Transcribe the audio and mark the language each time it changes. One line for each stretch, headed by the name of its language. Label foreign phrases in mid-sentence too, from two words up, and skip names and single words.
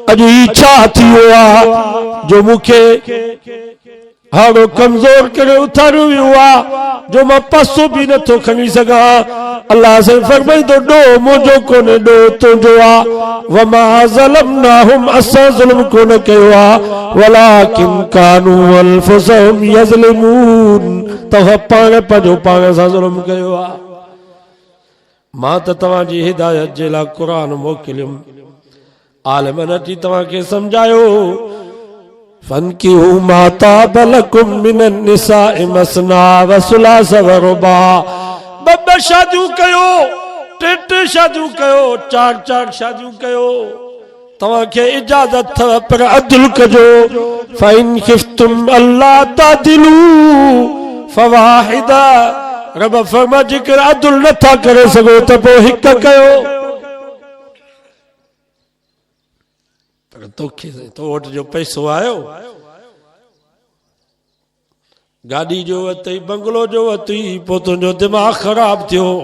Sindhi: अॼु ही छा थी वियो आहे जो मूंखे हाड़ो कमजोर करे उथारियो वियो आहे, जो मां पासो बि नथो खणी सघां। अल्लाह से फरमाईंदो ॾोह मुंहिंजो कोन्हे, ॾोह तुंहिंजो आहे।
Arabic: وما ظلمناهم,
Sindhi: असां ज़ुल्म कोन कयो आहे,
Arabic: ولكن كانوا أنفسهم يظلمون,
Sindhi: तव्हां पाण पंहिंजो पाण सां ज़ुल्म कयो आहे। मां त तव्हांजी हिदायत जे लाइ क़ुरान मोकिलियुमि, आलिमन अची तव्हांखे समझायो
Arabic: فانكحوا ما طاب لكم من النساء مثنى وثلاث ورباع.
Sindhi: ॿ शादियूं कयो, टे शादियूं कयो, 4 शादियूं कयो, तव्हांखे इजाज़त अथव, पर अदल कजो।
Arabic: فإن خفتم ألا تعدلوا فواحدة,
Sindhi: रब फरमा जेकर अदल नथा करे सघो त पोइ हिक कयो। तोखे तो वटि जो पैसो आयो, गाड़ी जो वरितई, बंगलो जो वरितई, पोइ तुंहिंजो दिमाग़ ख़राब थियो,